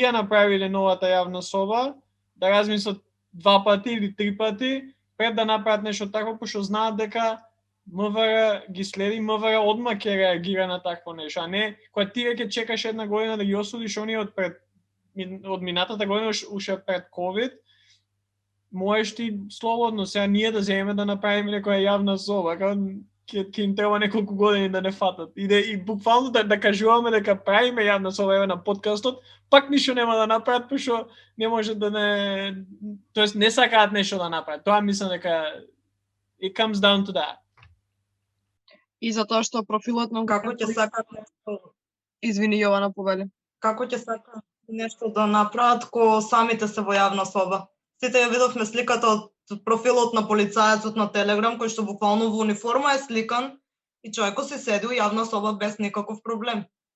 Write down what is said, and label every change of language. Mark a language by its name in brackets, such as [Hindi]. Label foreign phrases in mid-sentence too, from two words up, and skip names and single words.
[Macedonian] ја направиле новата јавна соба, да размислат 2 пати или 3 пати пред да направат нешто такво, пошто знаат дека МВР ги следи, МВР одма ќе реагира на такво нешто, а не кога ти веќе чекаш една година да ги осудиш оние од минатата година уште пред ковид, можеш ти слободно сега ние да земеме да направиме некоја јавна соба, ќе им треба неколку години да не фатат. И буквално да кажуваме дека правиме јавна соба еве на подкастот, пак ништо нема да направат, пошто не може да не, тоест не сакаат нешто да направат. Тоа мислам дека [English] it comes down to that. [Macedonian] И затоа што профилот на Како ќе сакат нешто, Извини, Јована, повели. како ќе сакат нешто да направат ко самите се во јавна соба. Сите ја видовме сликата од профилот на полицајецот на Телеграм, кој што буквално во униформа е сликан и човекот се седи у јавна соба без никаков проблем.